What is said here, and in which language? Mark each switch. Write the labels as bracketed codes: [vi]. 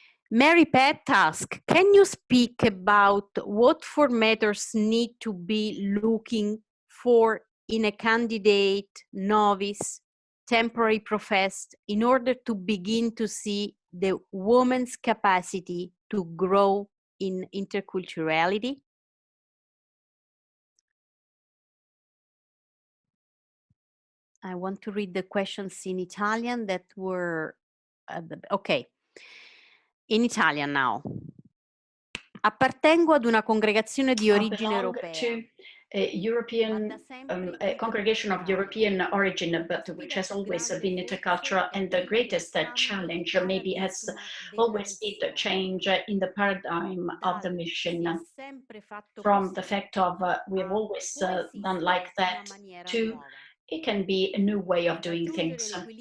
[en] Mary Pat asks, can you speak about what formators need to be looking for in a candidate, novice, temporary professed, in order to begin to see the woman's capacity to grow in interculturality? I want to read the questions in Italian that were, okay. In Italian now. [it] Appartengo ad una congregazione di origine europea. [en] To a European a congregation of European origin, but which has always been intercultural, and the greatest challenge maybe has always been the change in the paradigm of the mission, from the fact of we have always done like that to it can be a new way of doing things.